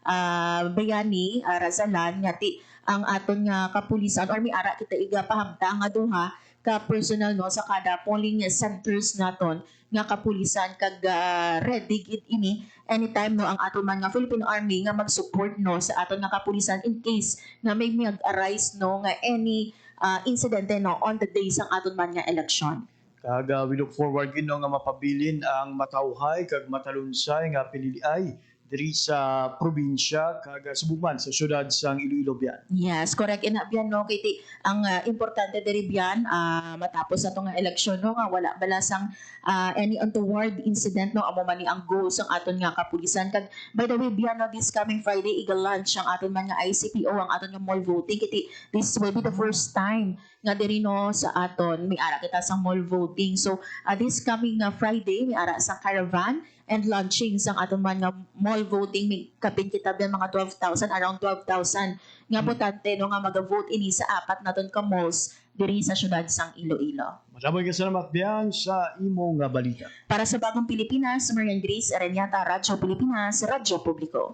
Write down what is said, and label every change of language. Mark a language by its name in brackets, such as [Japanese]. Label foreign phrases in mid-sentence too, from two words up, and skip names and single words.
[Hiligaynon] Bayani Razalan nga ti ang aton nga kapulisan or may ara kita iga pahamta nga duha ka personal no sa kada [English] polling centers [Hiligaynon] naton nga kapulisan, kag ready gid ini anytime no ang aton man nga Philippine Army nga mag-support no sa aton nga kapulisan [English] in case [Hiligaynon] nga may mag-arise no nga any incidente no [English] on the day [Hiligaynon] sang aton man nga election. Kaga [English] we look forward [Hiligaynon] gid no nga mapabilin ang matawhay kag matalunsay nga piniliay diri sa probinsya kag subuman sa syudad sang Iloilo biyan. [English] Yes, correct. [Hiligaynon] Ina biyan no kay ti ang importante diri biyan matapos ato nga eleksyon no nga wala balasang [English] any untoward incident [Hiligaynon] no amo man ni ang goals ang aton nga kapulisan. Kag [English] by the way [Hiligaynon] biyan no [English] this coming Friday [Hiligaynon] iga-launch ang aton man nga ICPO ang aton nga [English] mall voting. [Hiligaynon] Kiti [English] this will be the first time [Hiligaynon] nga diri no sa aton may ara kita sang [English] mall voting. [Hiligaynon] So [English] this coming Friday [Hiligaynon] may ara sang [English] caravan and launching [Hiligaynon] sang aton man nga [English] mall voting, [Hiligaynon] may kapin kita biyan mga 12,000, around 12,000 nga botante no nga mag-vote ini sa 4 naton ka malls diri sa syudad sang Iloilo. [Filipino] Maraming salamat [Hiligaynon] biyan sa imong nga balita. Para sa Bagong Pilipinas, Marian Grace Areñata, Radyo Pilipinas, Radyo Publiko.